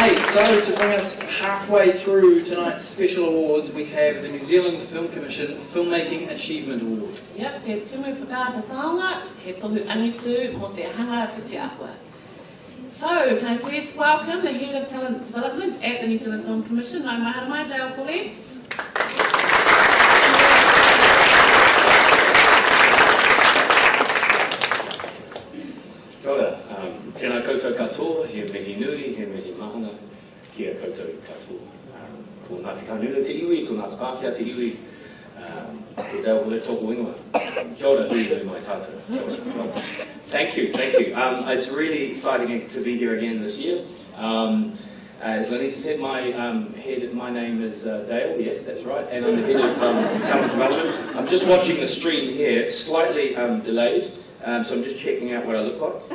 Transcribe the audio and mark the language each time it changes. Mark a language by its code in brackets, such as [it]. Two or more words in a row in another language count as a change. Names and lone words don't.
[en] So, to bring us halfway through tonight's special awards, we have the New Zealand Film Commission Filmmaking Achievement Award. Yep, [mi] he timu whakaata taonga, he tohu angitu mo te hanga whiti ahua. [en] So, can I please welcome the Head of Talent Development at the New Zealand Film Commission, [mi] Nau mai haramai, Dale Corlett. Kia ora, tēnā koutou katoa, he mihi nui, he mihi mahana, kia koutou katoa. Ko Ngāti Kanuna te iwi, ko Ngāti Pākehā te iwi, ko Dale Corlett tōku ingoa. Kia ora, hui hui mai tātou. Kia ora. [en] Thank you, thank you. It's really exciting to be here again this year. As Lenita said, my name is Dale, yes, that's right, and I'm the Head of Talent Development. I'm just watching the stream here, it's slightly delayed. So I'm just checking out what I look like.